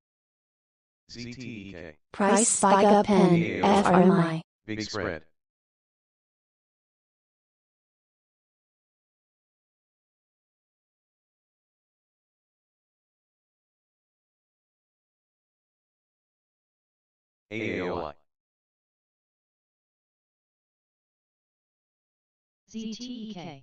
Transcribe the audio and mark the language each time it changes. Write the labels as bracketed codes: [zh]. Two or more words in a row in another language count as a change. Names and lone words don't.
[en] ZTEK. Price spike up pen, FRMI. Big spread. AAOI. ZTEK.